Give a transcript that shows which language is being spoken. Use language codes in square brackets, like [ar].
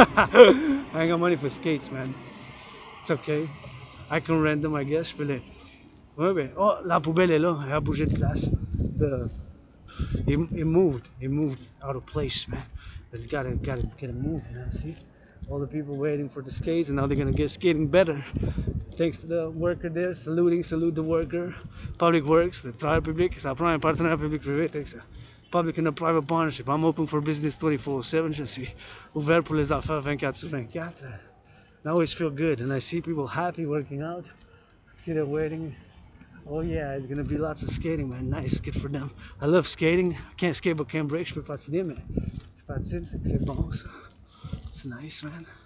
[en] I ain't got money for skates, man. It's okay. I can rent them, I guess. [fr] Ouais, ben. Oh, la poubelle est là. Elle a bougé de place. [en] It moved out of place, man. It's gotta get it moved, you know, see? All the people waiting for the skates, and now they're gonna get skating better. Thanks to the worker there, salute the worker. Public Works, the travailleurs public, [fr] ça prend un partenariat public-privé, [en] thanks. Public and a private partnership. I'm open for business 24/7. [fr] Je suis ouvert pour les affaires 24/24. [en] I always feel good, and I see people happy working out. See they're waiting. Oh yeah, it's gonna be lots of skating, man. Nice, good for them. I love skating. I can't skate, but can't break. [fr] Je peux patiner, mais je patine, fait que c'est bon ça. [en] It's nice, man.